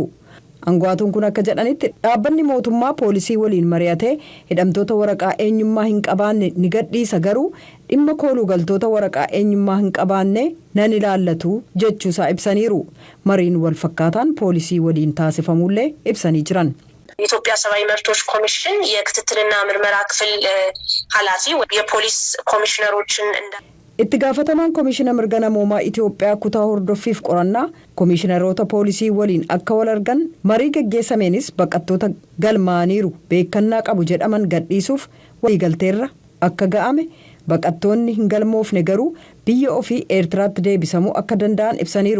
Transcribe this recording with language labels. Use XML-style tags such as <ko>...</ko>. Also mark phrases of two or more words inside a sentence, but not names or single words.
<om>Angwaatuun kun akka jedhanitti dhaabbanni mootummaa poolisii waliin mari'atee hidhamtoota waraqaa eenyummaa hin qabaanne ni gadhiisa garuu dhimma kooluu galtoota waraqaa eenyummaa hin qabaanne nan ilaallatu jechuusaa ibsaniiru. Mariin wal fakkaataan poolisii waliin taasifamullee ibsanii jiran.</om> <am>የኢትዮጵያ ሰብአዊ መብቶች ኮሚሽን የክትትልና ምርመራ ክፍል ኃላፊ የፖሊስ ኮሚሽነሮችን</am> <om>itti gaafatamaan koomishina mirga namoomaa Itoophiyaa kutaa hordoffiif qorannaa koomishineroota poolisii waliin akka wal argan marii geggeessameenis baqattoota galmaaniiru beekannaa qabu jedhaman gadhiisuuf waliigalteerra akka ga'ame baqattoonni hin galmoofne garuu biyya ofii Eertiraatti deebisamuu akka danda'an ibsaniiru.</om>